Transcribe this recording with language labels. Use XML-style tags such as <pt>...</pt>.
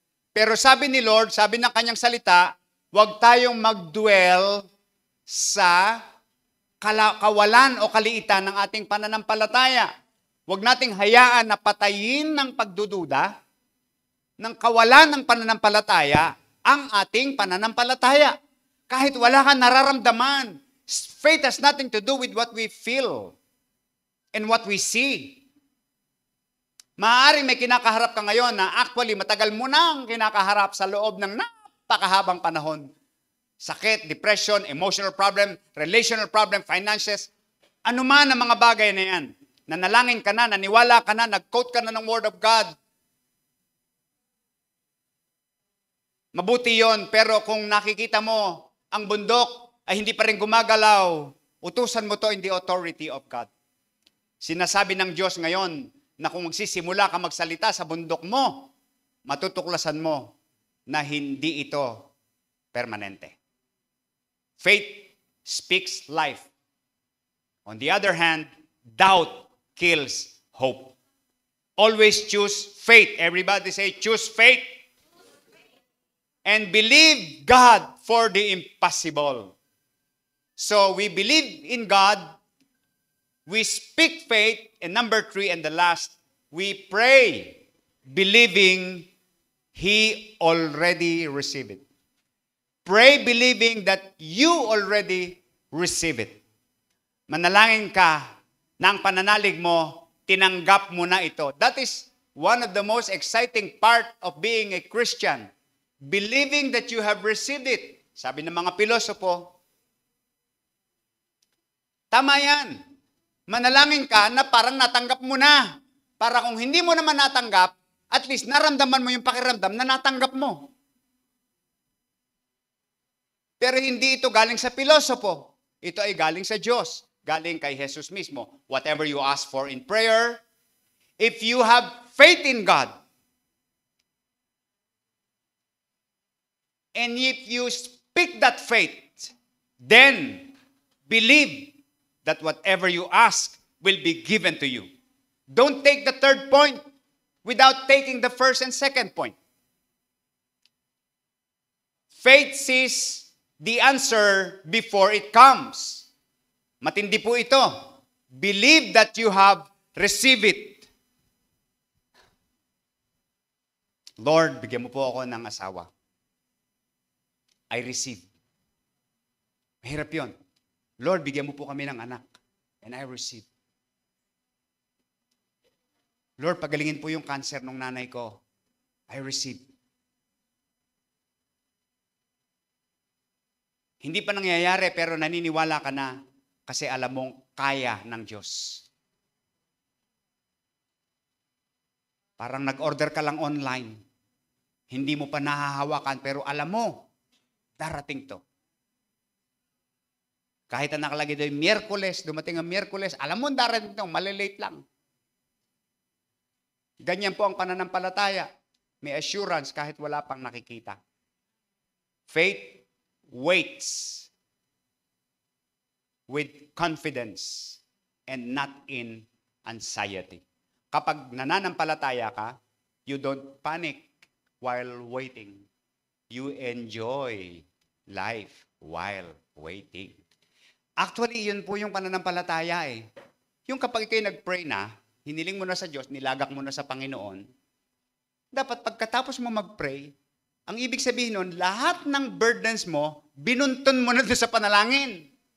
<tl>Pero sabi ni Lord, sabi ng kanyang salita, huwag tayong mag-dwell sa kawalan o kaliitan ng ating pananampalataya. Huwag nating hayaan na patayin ng pagdududa, ng kawalan ng pananampalataya, ang ating pananampalataya. Kahit wala kang nararamdaman,</tl> <en>faith has nothing to do with what we feel and what we see.</en> <tl>Maaaring may kinakaharap ka ngayon na actually matagal mo nang kinakaharap sa loob ng napakahabang panahon. sakit, depression, emotional problem, relational problem, finances, ano man ang mga bagay na yan. Nanalangin ka na, naniwala ka na, nag-quote ka na ng Word of God. Mabuti yon, pero kung nakikita mo ang bundok ay hindi pa rin gumagalaw, utusan mo to</tl> <en>in the authority of God.</en> <tl>Sinasabi ng Diyos ngayon na kung magsisimula ka magsalita sa bundok mo, matutuklasan mo na hindi ito permanente.</tl> <en>Faith speaks life. On the other hand, doubt kills hope. Always choose faith. Everybody say, choose faith. And believe God for the impossible. So we believe in God, we speak faith, and number 3 and the last, we pray believing He already received it. Pray believing that you already receive it.</en> <tl>Manalangin ka na ang pananalig mo, tinanggap mo na ito.</tl> <en>That is one of the most exciting part of being a Christian. Believing that you have received it.</en> <tl>Sabi ng mga pilosopo, tama yan. Manalangin ka na parang natanggap mo na. Para kung hindi mo naman natanggap, at least naramdaman mo yung pakiramdam na natanggap mo. Pero hindi ito galing sa pilosopo. Ito ay galing sa Diyos. Galing kay Jesus mismo.</tl> <en>Whatever you ask for in prayer, if you have faith in God, and if you speak that faith, then believe that whatever you ask will be given to you. Don't take the third point without taking the first and second point. Faith sees the answer before it comes.</en> <tl>Matindi po ito.</tl> <en>Believe that you have received it.</en> <tl>Lord, bigyan mo po ako ng asawa.</tl> <en>I receive.</en> <tl>Mahirap yun. Lord, bigyan mo po kami ng anak.</tl> <en>And I receive.</en> <tl>Lord, pagalingin po yung cancer ng nanay ko.</tl> <en>I receive.</en> <tl>Hindi pa nangyayari pero naniniwala ka na kasi alam mong kaya ng Diyos. Parang nag-order ka lang online. Hindi mo pa nahahawakan pero alam mo, darating to. Kahit na nakalagay doon, Miyerkules, dumating ang Miyerkules, alam mo darating to, malilate lang. Ganyan po ang pananampalataya. May assurance kahit wala pang nakikita.</tl> <en>Faith waits with confidence and not in anxiety.</en> <tl>Kapag nananampalataya ka,</tl> <en>you don't panic while waiting. You enjoy life while waiting.</en> <tl>Actually, yun po yung pananampalataya eh. Yung kapag kayo nag-pray na, hiniling mo na sa Diyos, nilagak mo na sa Panginoon, dapat pagkatapos mo mag-pray, ang ibig sabihin nun, lahat ng burdens mo, binuntun mo na doon sa panalangin.</tl>